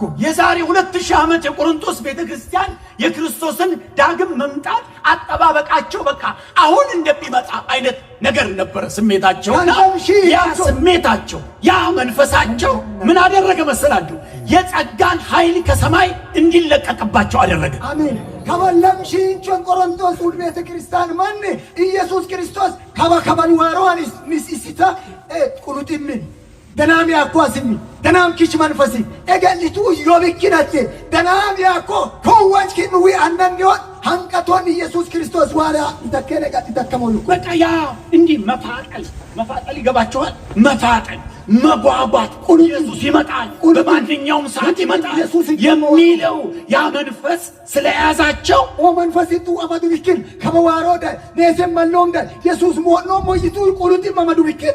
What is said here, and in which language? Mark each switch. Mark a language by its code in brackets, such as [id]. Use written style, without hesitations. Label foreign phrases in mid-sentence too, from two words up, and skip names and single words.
[am] የዛሬ 2000 ዓመት የቆሮንቶስ ቤተክርስቲያን የክርስቶስን ዳግም መምጣት አጠባበቃቸው በቃ አሁን እንደሚመጣ አይነት ነገር ነበር ስሜታቸውና ያ ስሜታቸው ያ መንፈሳቸው ምን አደረገ መሰላችሁ? የጸጋን ኃይል ከሰማይ እንዲለቀቅባቸው አደረገ። [hdy] አሜን። ከበለምሽ ሂንቾ ቆሮንቶስ ቤተክርስቲያን ማን ኢየሱስ ክርስቶስ ከበከበል ዋሮን ንስሲታ ቁሉጥምን ደናም ያኳስኒ ደናም ኪች መንፈሲ እገልቱ ዮብኪናቴ ደናም ያኮ ኮዋች ኪንዊ አንደንዲዮን አንቀቶን ኢየሱስ ክርስቶስ ዋላ ይተከለቀ ይተከመው [am] በቃ ያ እንዲ መፋጠል ይገባቸዋል። መፋጠል መጓጓት ኢየሱስ ይመጣል በማንኛውም ሰዓት ይመጣል የሚለው ያ መንፈስ ስለያዛቸው [hdy] መንፈስቱ አመዱ ቢክል ከመዋሮደ ነሰም ማለውም ዳ ኢየሱስ ሞኖ ሞይቱ ቁሉት አመዱ ቢክል